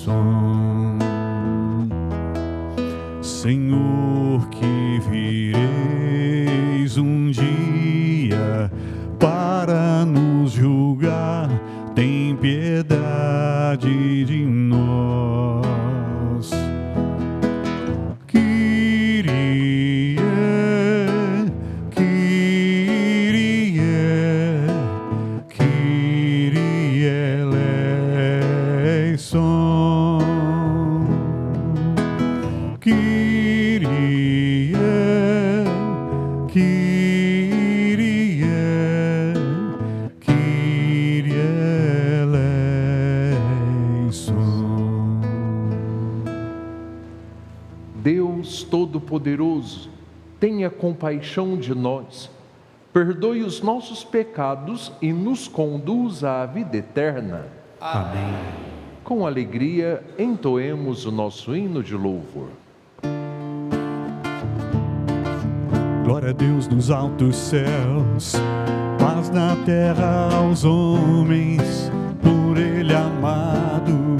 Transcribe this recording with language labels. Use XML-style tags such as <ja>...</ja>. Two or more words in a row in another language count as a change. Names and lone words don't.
<pt>Senhor, que vireis um dia para nos julgar, tem piedade de nós.</pt> <el>Κύριε, Κύριε, Κύριε ελέησον. Κύριε, Κύριε, Κύριε ελέησον.</el> <pt>Deus Todo-Poderoso, tenha compaixão de nós, perdoe os nossos pecados e nos conduza à vida eterna. Amém. Com alegria, entoemos o nosso hino de louvor. Glória a Deus nos altos céus, paz na terra aos homens, por Ele amados.</pt>